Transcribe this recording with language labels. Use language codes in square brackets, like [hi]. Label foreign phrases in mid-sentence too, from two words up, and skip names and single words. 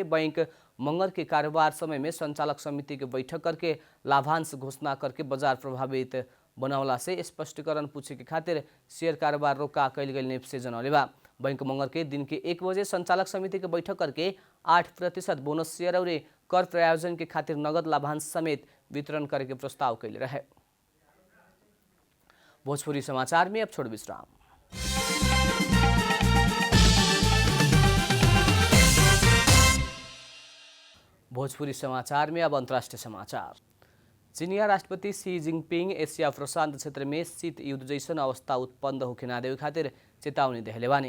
[bho] बैंक मंगर के कारोबार समय में संचालक समिति के बैठक करके लाभांश घोषणा करके बाजार प्रभावित बनावला से स्पष्टीकरण पूछे के खातिर शेयर कारोबार रोका कैल गई निफ्से जनौले बा। बैंक मंगर के दिन के 1 बजे संचालक समिति के बैठक करके 8% बोनस शेयर और कर प्रायोजन के खातिर नगद लाभांश समेत वितरण करे के प्रस्ताव कैले रहे। भोजपुरी समाचार में अब छोड़ विश्राम। भोजपुरी समाचार में अब अंतर्राष्ट्रीय समाचार। चीनिया राष्ट्रपति शी जिनपिंग एशिया प्रशांत क्षेत्र में शीत युद्ध जैसन अवस्था उत्पन्न होके ना देवे खातिर चेतावनी देहले बानी।